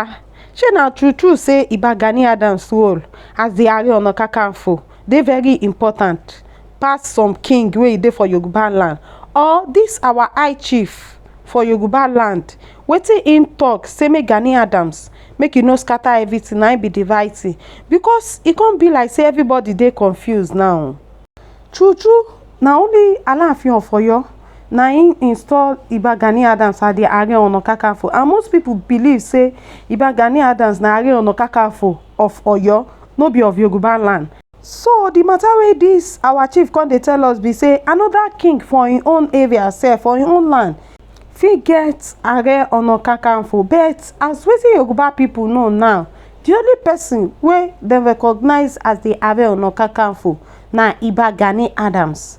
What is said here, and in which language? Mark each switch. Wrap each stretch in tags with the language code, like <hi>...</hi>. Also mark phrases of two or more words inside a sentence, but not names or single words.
<pcm>Shey na true say Ìbà Gani Adams role as the Ààrẹ Ọ̀nà Kakanfò dey very important pass some king wey dey for Yoruba land, or this our high chief for Yoruba land, wetin him talk say make Gani Adams make e no scatter everything na be the right thing? Because e come be like say everybody dey confused now. True na only Aláàfin of Ọ̀yọ́ na him install Ìbà Gani Adams as the Ààrẹ Ọ̀nà Kakanfò, and most people believe say Ìbà Gani Adams na Ààrẹ Ọ̀nà Kakanfò of Ọ̀yọ́, no be of Yoruba land. So the matter wey this our chief come dey tell us be say another king for him own area sef, for him own land, fit get Ààrẹ Ọ̀nà Kakanfò, but as wetin Yoruba people know now, the only person wey dem recognize as the Ààrẹ Ọ̀nà Kakanfò na Ìbà Gani Adams.</pcm>